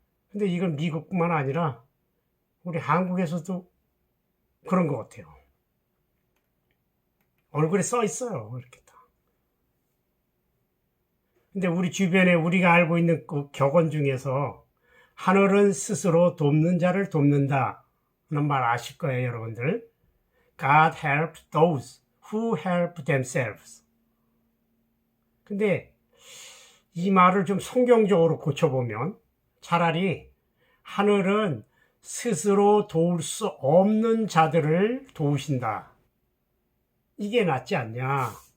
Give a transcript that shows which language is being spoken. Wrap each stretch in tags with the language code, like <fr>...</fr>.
<ko>근데 이건 미국뿐만 아니라 우리 한국에서도 그런 것 같아요. 얼굴에 써 있어요. 이렇게 다. 근데 우리 주변에 우리가 알고 있는 그 격언 중에서 하늘은 스스로 돕는 자를 돕는다는 말 아실 거예요, 여러분들.</ko> <en>God helps those who help themselves.</en> <ko>근데 이 말을 좀 성경적으로 고쳐보면 차라리 하늘은 스스로 도울 수 없는 자들을 도우신다. 이게 낫지 않냐?</ko>